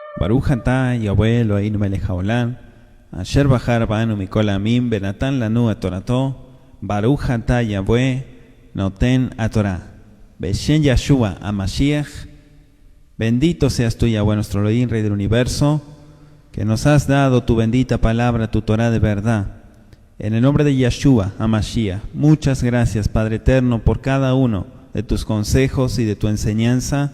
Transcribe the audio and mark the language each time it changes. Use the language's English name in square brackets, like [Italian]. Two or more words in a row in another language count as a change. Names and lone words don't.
[Hebrew] ברוך אתה יהוה אלהינו מלך העולם אשר בחר בנו מכל העמים ונתן לנו את תורתו, ברוך אתה יהוה נותן התורה. בשם ישוע המשיח, [Spanish] bendito seas tú, Yahweh, nuestro Elohim, Rey del Universo, que nos has dado tu bendita palabra, tu Torah de verdad. En el nombre de Yahshua HaMashiach, muchas gracias, Padre Eterno, por cada uno de tus consejos y de tu enseñanza.